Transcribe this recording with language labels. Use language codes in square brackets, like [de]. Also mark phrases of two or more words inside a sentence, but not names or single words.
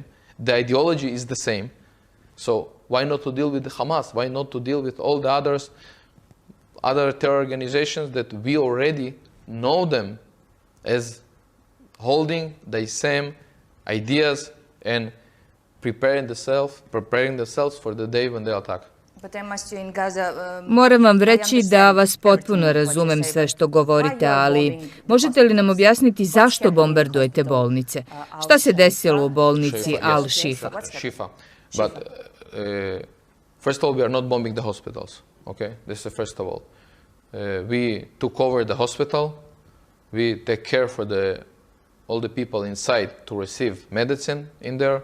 [en] The ideology is the same. So why not to deal with the Hamas? Why not to deal with all the other terror organizations that we already know them as holding the same ideas and preparing themselves for the day when they attack? [sr] Moram vam reći da vas potpuno razumem sve što govorite, ali možete li nam objasniti zašto bombardujete bolnice? Šta se desilo u bolnici Al-Shifa? [en] But first of all, we are not bombing the hospitals. Okay, this is the first of all. We took over the hospital. We take care for all the people inside to receive medicine in there.